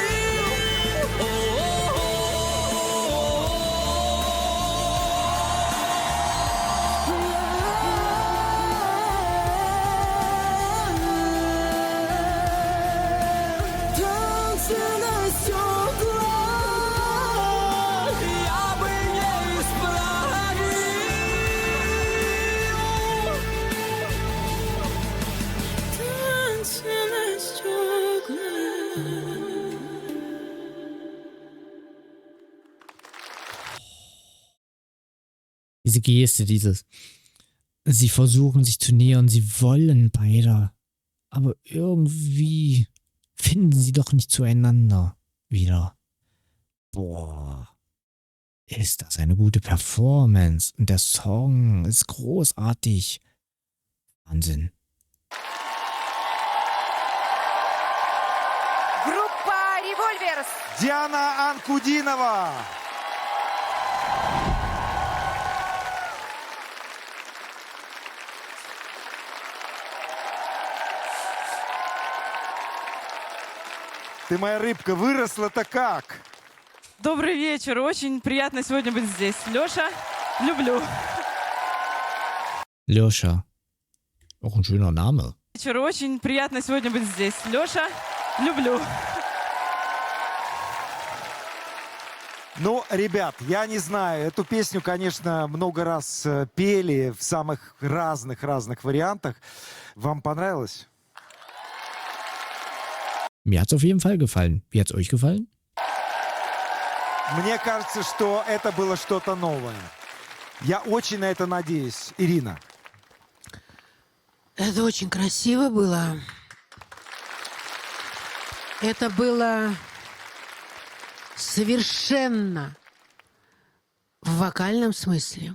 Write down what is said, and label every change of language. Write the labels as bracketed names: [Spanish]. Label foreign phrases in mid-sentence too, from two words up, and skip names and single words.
[Russian] Танцы на стеклах, я бы не исправил. Танцы на стеклах. [German] Diese Geste, dieses. Sie versuchen sich zu nähern, sie wollen beide. Aber irgendwie finden sie doch nicht zueinander wieder. Boah. Ist das eine gute Performance? Und der Song ist großartig. Wahnsinn. [Russian] Группа «Револьверс». Диана Анкудинова. Ты, моя рыбка, выросла-то как? Добрый вечер. Очень приятно сегодня быть здесь. Лёша, люблю. [German] Loscha. Auch ein schöner Name. [Russian] Вечер. Очень приятно сегодня быть здесь. Лёша, люблю. Ну, ребят, я не знаю, эту песню, конечно, много раз пели в самых разных вариантах. Вам понравилось? [German] Mir hat es auf jeden Fall gefallen. Wie hat es euch gefallen? [Russian] Мне кажется, что это было что-то новое. Я очень на это надеюсь. Ирина. Это очень красиво было. Это было совершенно в вокальном смысле.